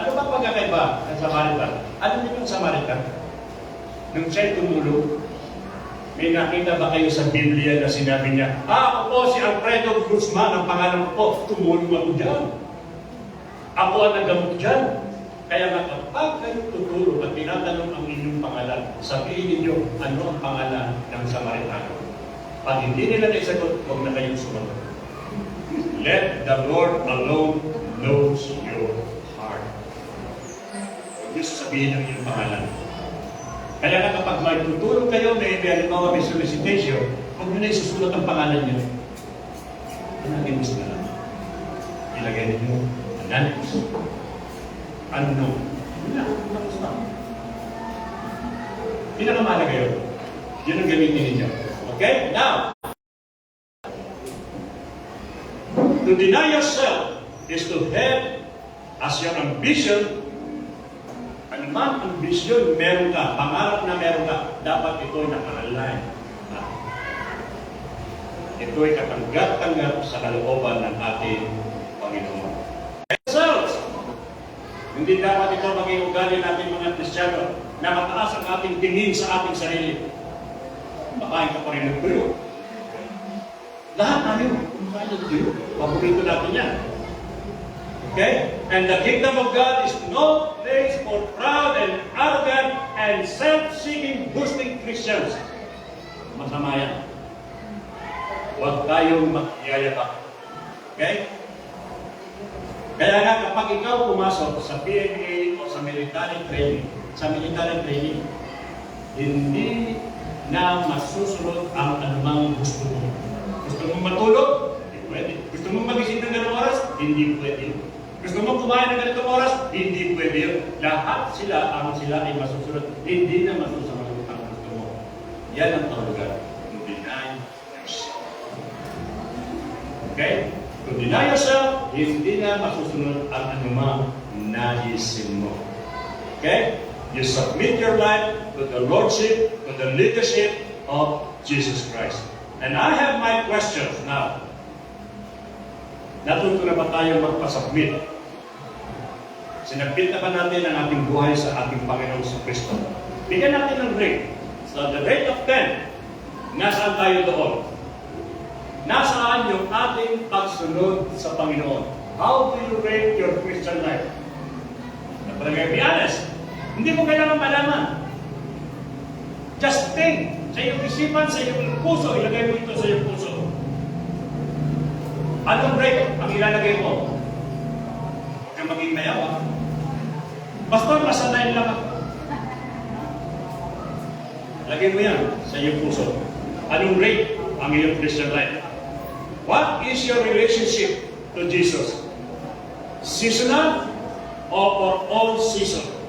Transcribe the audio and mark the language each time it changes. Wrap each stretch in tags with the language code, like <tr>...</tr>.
<tl>Ano ba pagkakaiba ng Samaritan? Ano niyo yung Samaritan? Nung siya'y tumulong, may nakita ba kayo sa Biblia na sinabi niya, ako po si Alfredo Guzman, ang pangalan ko po, tumulong ako dyan. Ako ang nagamot dyan. Kaya nga kapag kayo tutulong at tinatanong ang inyong pangalan, sabihin ninyo ano ang pangalan ng Samaritano. Pag hindi nila naisagot, huwag na kayong sumagot.</tl> <en>Let the Lord alone knows your heart.</en> <tl>Huwag niyo sasabihin ang iyong pangalan. Kaya na kapag may tutulong kayo, may halimbawa may solicitation, huwag niyo na isusulat ang pangalan niyo. Anonymous na lang. Ilagay niyo, anonymous. Unknown. Wala, tapos na. Pinakamahalaga yun. Yun ang gamitin ninyo. Okay?</tl> <en>Now, to deny yourself is to have as your ambition,</en> <tl>anumang ambisyon meron ka, pangarap na meron ka, dapat ito'y naka-align. Ito'y katanggap-tanggap sa kalooban ng ating Panginoon. Ourselves, hindi dapat ito maging ugali natin mga Kristiyano na mataas ang ating tingin sa ating sarili. Makain ka pa rin ng tuyo. Lahat tayo, kumakain ng tuyo. Paborito natin yan. Okay?</tl> <en>And the kingdom of God is no place for proud and arrogant and self-seeking, boasting Christians.</en> <tl>Masama yan. Huwag tayong magyayabang. Okay? Kaya nga kapag ikaw pumasok sa PMA o sa military training, hindi na masusunod ang anumang gusto mo. Gusto mong matulog? Hindi pwede. Gusto mong magising ng ganong oras? Hindi pwede. Gusto mong kumain ng ganitong oras? Hindi pwede yun. Lahat sila ay masusunod. Hindi na masusunod ang gusto mo. Yan ang kahulugan.</tl> <en>To deny yourself.</en> <tl>Okay?</tl> <en>To deny yourself,</en> <tl>hindi na masusunod ang anumang naisin mo. Okay?</tl> <en>You submit your life to the Lordship, to the leadership of Jesus Christ. And I have my questions now.</en> <tl>Natuto na ba tayo magpasubmit? Sinabit na ba natin ang ating buhay sa ating Panginoon sa Kristo? Bigyan natin ng rate. So the rate of 10, nasaan tayo doon? Nasaan yung ating pagsunod sa Panginoon?</tl> <en>How do you rate your Christian life?</en> <tl>Napalagay,</tl> <en>be honest.</en> <tl>Hindi mo kailangan malaman.</tl> <en>Just think.</en> <tl>Sa iyong isipan, sa iyong puso, ilagay mo ito sa iyong puso. Anong rate ang ilalagay mo? Huwag kang maging mayawa. Pastor, masanayin lang ako. Lagay mo yan sa iyong puso. Anong rate ang iyong Christian life?</tl> <en>What is your relationship to Jesus? Seasonal or for all season?</en>